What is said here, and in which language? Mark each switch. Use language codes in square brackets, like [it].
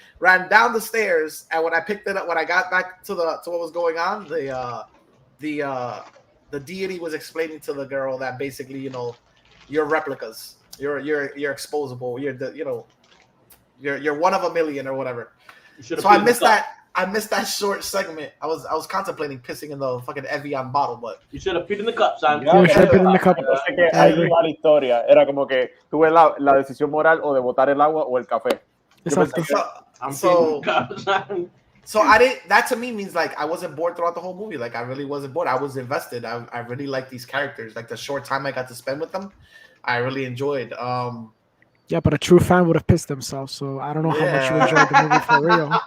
[en] Ran down the stairs, and when I picked it up, when I got back to what was going on, the deity was explaining to the girl that basically, you know, you're replicas. You're exposable. You're one of a million or whatever. So I missed that. I missed that short segment. I was contemplating pissing in the fucking Evian bottle, but you should have peed in the cup, son. You should have peed in the cup. [es] Que ahí iba la historia. Era como que tuve la decisión moral o de botar el agua o el café. Exacto. [en] So I didn't. That to me means like I wasn't bored throughout the whole movie. Like I really wasn't bored. I was invested. I really liked these characters. Like the short time I got to spend with them, I really enjoyed. Yeah, but a true fan would have pissed themselves. So I don't know how much you enjoyed the movie for real.